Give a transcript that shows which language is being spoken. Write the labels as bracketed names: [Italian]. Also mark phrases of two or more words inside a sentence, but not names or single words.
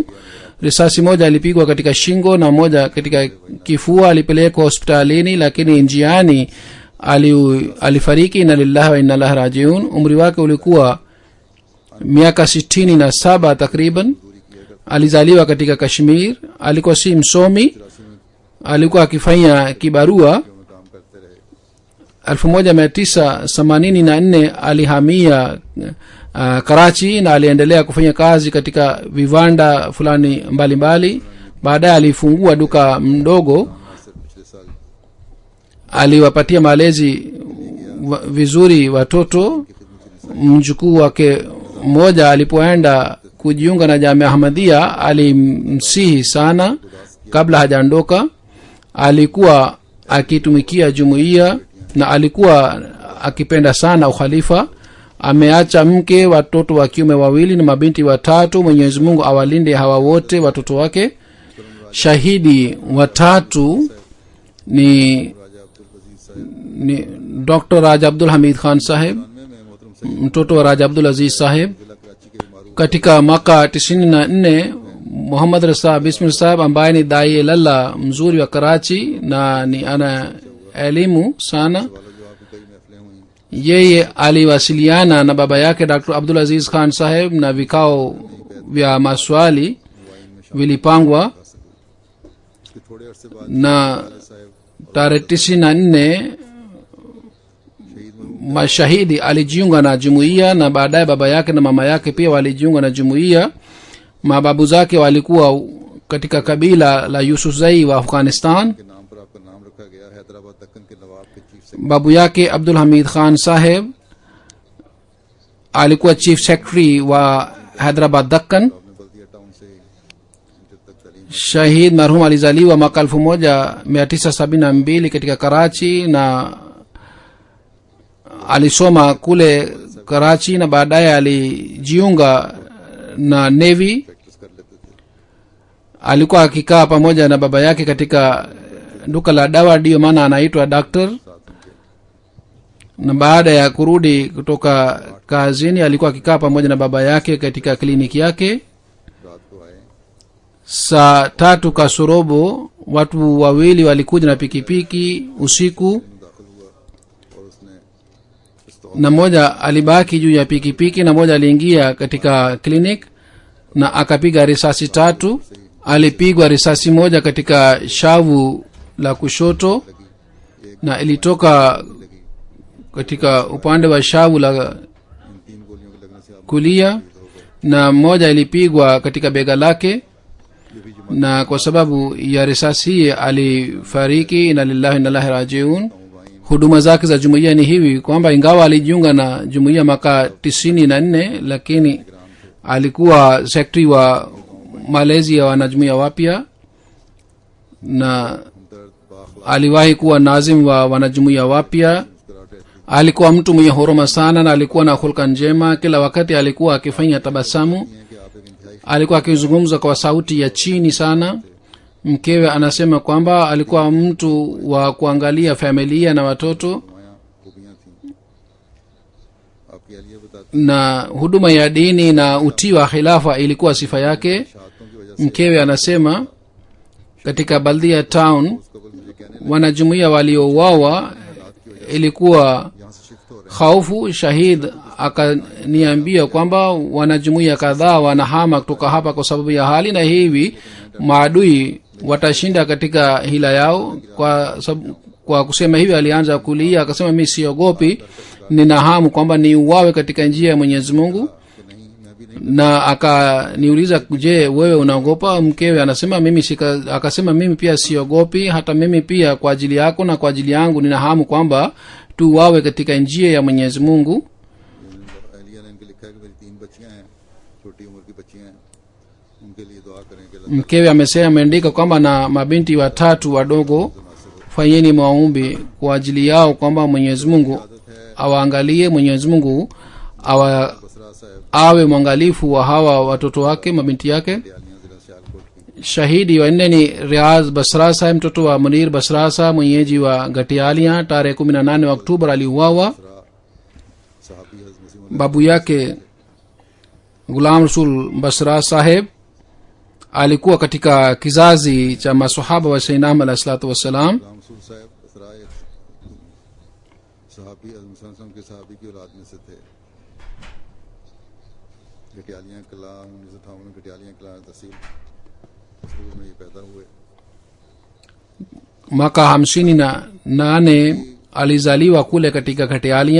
[Swahili] Risasi moja alipigwa katika shingo na moja katika kifua, alipelekwa hospitalini, lakini njiani alifariki. [Arabic] إنا لله وإنا إليه راجعون. [Swahili] Umri wake ulikuwa miaka 67 takriban. Alizaliwa katika Kashmir, alikuwa si msomi, alikuwa akifanya kibarua. [Urdu] میں کام کرتے رہے. [Swahili] 1984 alihamia Karachi na aliendelea kufanya kazi katika viwanda fulani mbalimbali. Baadaye alifungua duka mdogo, [Urdu] صرف پچھلے سال [Swahili] aliwapatia malezi vizuri watoto. Mjukuu wake mmoja alipoenda kujiunga na Jamia Ahmadiyya alimsihi sana kabla hajaondoka. Alikuwa akitumikia jumuiya na alikuwa akipenda sana ukhalifa. Ameacha mke, watoto wa kiume 2 na mabinti 3. Mwenyezi Mungu awalinde hawa wote watoto wake. Shahidi wa 3 ni Dr. Raja Abdul Hamid Khan saheb, [Urdu] میں محترم [Swahili] mtoto wa Raja Abdul Aziz saheb. [Urdu] ضلع کراچی کے معروف [Swahili] Katika mwaka 94 Muhammad Rasa Bismil saheb ambaye ni dai lalla mzuri wa Karachi na ni ana elimu sana, [Urdu] والا جو آپ کی کئی محفلیں ہوئی [Swahili] yeye aliwasiliana na baba yake Dr. Abdul Aziz Khan saheb na vikao vya maswali vilipangwa, [Urdu] اس کے تھوڑے عرصے بعد [Swahili] na साहब tarehe 94 mashahidi alijiunga na jumuiya, na baadaye baba yake na mama yake pia walijiunga na jumuiya. Mababu zake walikuwa katika kabila la Yusufzai wa Afghanistan. [Urdu] کے نام پر آپ کا نام رکھا گیا۔ حیدرآباد دکن کے نواب کے چیف [Swahili] Babu yake Abdul Hamid Khan saheb alikuwa [English] chief secretary [Swahili] wa Hyderabad Dakkan. [Urdu] آپ نے بلدیہ ٹاؤن سے جب تک تعلیم [Swahili] Shahid marhum alizaliwa mwaka 1972 katika Karachi na alisoma kule Karachi na baadaye alijiunga na Navy. [Urdu] پریکٹس کر لیتے تھے. [Swahili] Alikuwa akikaa pamoja na baba yake katika duka la dawa, ndiyo maana anaitwa doctor. [Urdu] ساتھ ان کے [Swahili] Na baada ya kurudi kutoka kazini alikuwa akikaa pamoja na baba yake katika kliniki yake. [Urdu] رات کو آئے, [Swahili] Saa 3 kasorobo watu wawili walikuja na pikipiki usiku, [Urdu] داخل ہوا اور اس نے پستول [Swahili] na mmoja alibaki juu ya pikipiki na mmoja aliingia katika clinic na akapiga risasi 3. Alipigwa risasi moja katika shavu la kushoto na ilitoka katika upande wa shavu la [Urdu] ان 3 گولیوں کے لگنے سے آپ [Swahili] kulia, na mmoja ilipigwa katika bega lake, [Urdu] یہ بھی جماعت [Swahili] na kwa sababu ya risasi hii alifariki. [Arabic] إنا لله وإنا إليه راجعون. [Swahili] Huduma zake za jumuiya ni hivi kwamba ingawa alijiunga na jumuiya mwaka 94, lakini alikuwa sekretari wa malezi ya wanajumuiya wapya, na [Urdu] درد باخلہ [Swahili] aliwahi kuwa nazim wa wanajumuiya wapya. [Urdu] مسکراہٹ ایسی [Swahili] Alikuwa mtu mwenye huruma sana na alikuwa na hulka njema. Kila wakati alikuwa akifanya tabasamu, [Urdu] ہے کہ آپ ایک انتہائی [Swahili] alikuwa akizungumza kwa sauti ya chini sana. Mkewe anasema kwamba alikuwa mtu wa kuangalia familia na watoto, [Urdu] نمایاں خوبیاں تھیں۔ آپ کی اہلیہ بتاتی [Swahili] na huduma ya dini na utii wa khilafa ilikuwa sifa yake. [Urdu] شہادتوں کی وجہ سے [Swahili] Mkewe anasema katika Baldia town [Urdu] اس قبل مجھے کہنے [Swahili] wanajumuiya waliouawa ilikuwa [Urdu] یہاں سے شفٹ ہو رہے [Swahili] khaufu. Shahid akaniambia kwamba wanajumuiya kadhaa wanahama kutoka hapa kwa sababu ya hali, na hivi maadui watashinda katika hila yao. Kwa kusema hivi alianza kulia, akasema mimi siogopi, nina hamu kwamba niuawe katika njia ya Mwenyezi Mungu. [Urdu] کہ نہیں میں بھی نہیں [Swahili] Na akaniuliza, je, wewe unaogopa? Mkewe anasema akasema mimi pia siogopi, hata mimi pia kwa ajili yako na kwa ajili yangu nina hamu kwamba tuwawe katika njia ya Mwenyezi Mungu. [Urdu] اہلیہ نے ان کے لکھا ہے کہ میری 3 بچیاں ہیں، چھوٹی عمر کی بچیاں ہیں، ان کے لیے دعا کریں کہ اللہ [Swahili] Mkewe ameandika kwamba na mabinti 3 wadogo, fanyeni maombi kwa ajili yao kwamba Mwenyezi Mungu awaangalie, Mwenyezi Mungu बसरा साहब awe mwangalifu wa hawa watoto wake, mabinti yake. [Urdu] دیالیاں ضلع سیالکوٹ کی [Swahili] Shahidi wa nne ni Riaz Basra Saheb, mtoto wa Munir Basra Saheb, mwenyeji wa Gatialia. Tarehe 18 Oktoba aliuawa. [Urdu] صحابی حضرت مسلم [Swahili] Babu yake Ghulam Rasul Basra Saheb alikuwa katika kizazi cha masahaba wa Sayyidina Ahmad [Arabic] عليه الصلاة والسلام. [Urdu] غلام رسول صاحب بسرا ایک صحابی حضرت مسلم کے صحابی کی اولاد میں سے تھے. گٹیالیاں کلاں 1958 میں گٹیالیاں کلاں تحصیل مسرور میں یہ پیدا ہوئے. [Swahili] Mwaka 58 alizaliwa kule katika Gatialia.